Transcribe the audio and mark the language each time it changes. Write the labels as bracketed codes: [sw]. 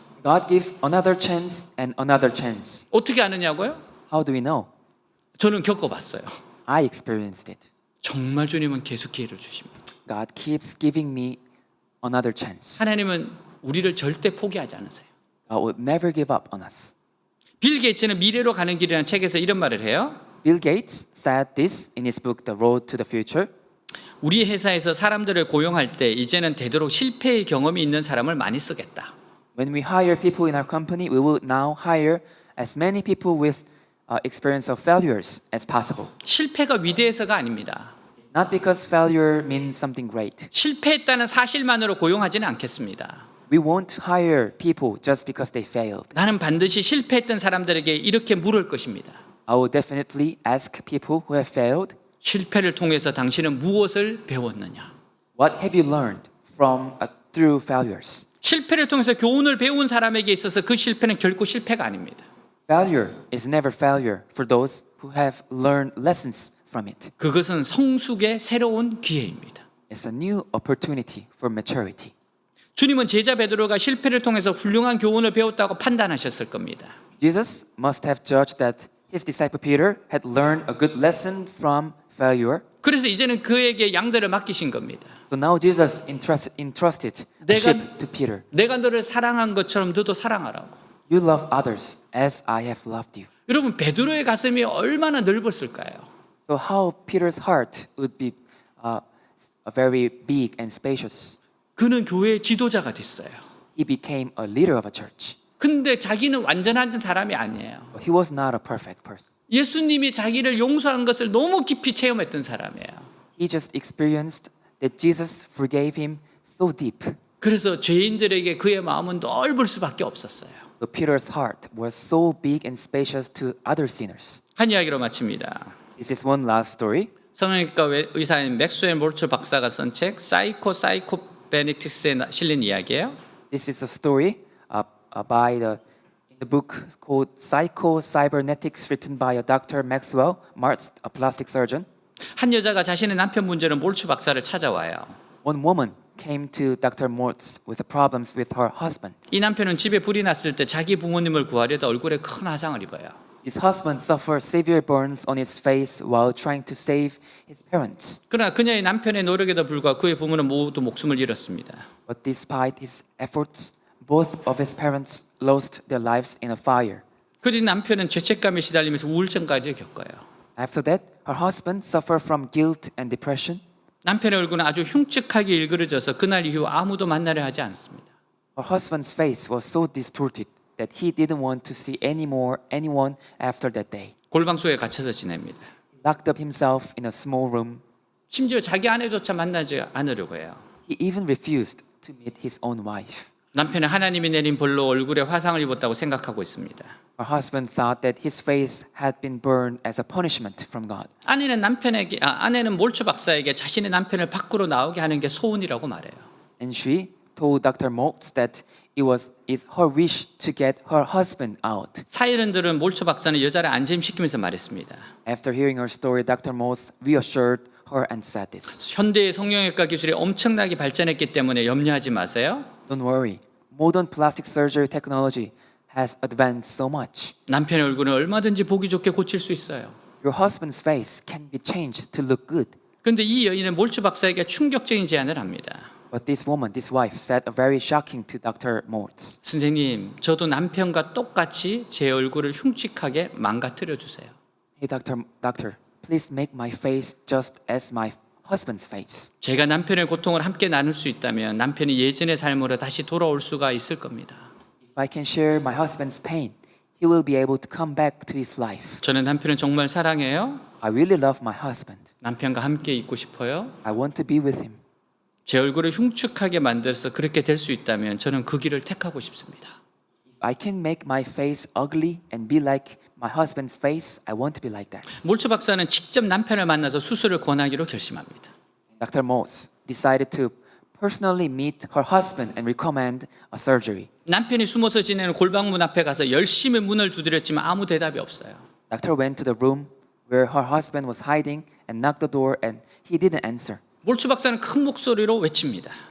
[en] God gives another chance and another chance. [ko] 어떻게 아느냐고요? [en] How do we know? [ko] 저는 겪어봤어요. [en] I experienced it. [ko] 정말 주님은 계속 기회를 주십니다. [en] God keeps giving me another chance. [ko] 하나님은 우리를 절대 포기하지 않으세요. [en] God will never give up on us. [ko] 빌 게이츠는 미래로 가는 길이라는 책에서 이런 말을 해요. [en] Bill Gates said this in his book The Road to the Future. [ko] 우리 회사에서 사람들을 고용할 때 이제는 되도록 실패의 경험이 있는 사람을 많이 쓰겠다. [en] When we hire people in our company, we will now hire as many people with experience of failures as possible. [ko] 실패가 위대해서가 아닙니다. [en] Not because failure means something great. [ko] 실패했다는 사실만으로 고용하지는 않겠습니다. [en] We won't hire people just because they failed. [ko] 나는 반드시 실패했던 사람들에게 이렇게 물을 것입니다. [en] I will definitely ask people who have failed, [ko] 실패를 통해서 당신은 무엇을 배웠느냐? [en] what have you learned from through failures? [ko] 실패를 통해서 교훈을 배운 사람에게 있어서 그 실패는 결코 실패가 아닙니다. [en] Failure is never failure for those who have learned lessons from it. [ko] 그것은 성숙의 새로운 기회입니다. [en] It's a new opportunity for maturity. [ko] 주님은 제자 베드로가 실패를 통해서 훌륭한 교훈을 배웠다고 판단하셨을 겁니다. [en] Jesus must have judged that his disciple Peter had learned a good lesson from failure. [ko] 그래서 이제는 그에게 양들을 맡기신 겁니다. [en] So now Jesus entrusted a [ko] 내가- [en] sheep to Peter. [ko] 내가 너를 사랑한 것처럼 너도 사랑하라고. [en] You love others as I have loved you. [ko] 여러분 베드로의 가슴이 얼마나 넓었을까요? [en] So how Peter's heart would be very big and spacious. [ko] 그는 교회의 지도자가 됐어요. [en] He became a leader of a church. [ko] 근데 자기는 완전한 사람이 아니에요. [en] But he was not a perfect person. [ko] 예수님이 자기를 용서한 것을 너무 깊이 체험했던 사람이에요. [en] He just experienced that Jesus forgave him so deep. [ko] 그래서 죄인들에게 그의 마음은 넓을 수밖에 없었어요. [en] So Peter's heart was so big and spacious to other sinners. [ko] 한 이야기로 마칩니다. [en] This is one last story. [ko] 성형외과 의사인 맥스웰 몰츠 박사가 쓴 책 사이코베네틱스에 실린 이야기예요. [en] This is a story in the book called Psycho Cybernetics, written by a Dr. Maxwell Martz, a plastic surgeon. [ko] 한 여자가 자신의 남편 문제로 몰츠 박사를 찾아와요. [en] One woman came to Dr. Mortz with problems with her husband. [ko] 이 남편은 집에 불이 났을 때 자기 부모님을 구하려다 얼굴에 큰 화상을 입어요. [en] His husband suffered severe burns on his face while trying to save his parents. [ko] 그러나 그녀의 남편의 노력에도 불구하고 그의 부모는 모두 목숨을 잃었습니다. [en] But despite his efforts, both of his parents lost their lives in a fire. [ko] 그리고 남편은 죄책감에 시달리면서 우울증까지 겪어요. [en] After that, her husband suffered from guilt and depression. [ko] 남편의 얼굴은 아주 흉측하게 일그러져서 그날 이후 아무도 만나려 하지 않습니다. [en] Her husband's face was so distorted that he didn't want to see anyone after that day. [ko] 골방 속에 갇혀서 지냅니다. [en] He locked up himself in a small room. [ko] 심지어 자기 아내조차 만나지 않으려고 해요. [en] He even refused to meet his own wife. [ko] 남편은 하나님이 내린 벌로 얼굴에 화상을 입었다고 생각하고 있습니다. [en] Her husband thought that his face had been burned as a punishment from God. [ko] 아내는 몰츠 박사에게 자신의 남편을 밖으로 나오게 하는 게 소원이라고 말해요. [en] And she told Dr. Moltz that it was her wish to get her husband out. [ko] 사이렌들은 몰츠 박사는 여자를 안심시키면서 말했습니다. [en] After hearing her story, Dr. Moltz reassured her and said this. [ko] 현대의 성형외과 기술이 엄청나게 발전했기 때문에 염려하지 마세요. [en] Don't worry. Modern plastic surgery technology has advanced so much. [ko] 남편의 얼굴은 얼마든지 보기 좋게 고칠 수 있어요. [en] Your husband's face can be changed to look good. [ko] 그런데 이 여인은 몰츠 박사에게 충격적인 제안을 합니다. [en] But this wife, said a very shocking to Dr. Moltz. [ko] 선생님, 저도 남편과 똑같이 제 얼굴을 흉측하게 망가뜨려 주세요. [en] Hey, doctor, please make my face just as my husband's face. [ko] 제가 남편의 고통을 함께 나눌 수 있다면 남편이 예전의 삶으로 다시 돌아올 수가 있을 겁니다. [en] If I can share my husband's pain, he will be able to come back to his life. [ko] 저는 남편을 정말 사랑해요. [en] I really love my husband. [ko] 남편과 함께 있고 싶어요. [en] I want to be with him. [ko] 제 얼굴을 흉측하게 만들어서 그렇게 될 수 있다면 저는 그 길을 택하고 싶습니다. [en] If I can make my face ugly and be like my husband's face, I want to be like that. [ko] 몰츠 박사는 직접 남편을 만나서 수술을 권하기로 결심합니다. [en] Dr. Moltz decided to personally meet her husband and recommend a surgery. [ko] 남편이 숨어서 지내는 골방문 앞에 가서 열심히 문을 두드렸지만 아무 대답이 없어요. [en] Doctor went to the room where her husband was hiding and knocked the door, and he didn't answer. [ko] 몰츠 박사는 큰 목소리로 외칩니다.